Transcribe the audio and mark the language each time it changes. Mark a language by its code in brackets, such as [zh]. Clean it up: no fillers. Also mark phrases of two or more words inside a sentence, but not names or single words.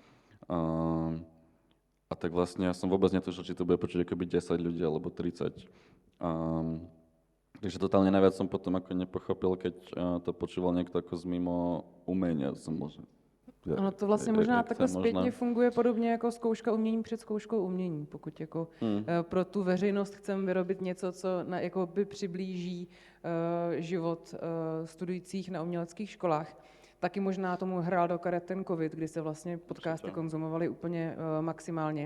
[sk] A tak vlastne ja som vôbec netušil, či to bude počuť akoby 10 ľudí alebo 30. Takže totálne najviac som potom ako nepochopil, keď to počúval niekto ako z mimo umenia. [cs] Ono to vlastně možná takhle zpětně funguje podobně jako zkouška umění před zkouškou umění. Pokud jako pro tu veřejnost chceme vyrobit něco, co jako by přiblíží život studujících na uměleckých školách, taky možná tomu hrál do karet ten covid, kdy se vlastně podcasty konzumovaly úplně maximálně.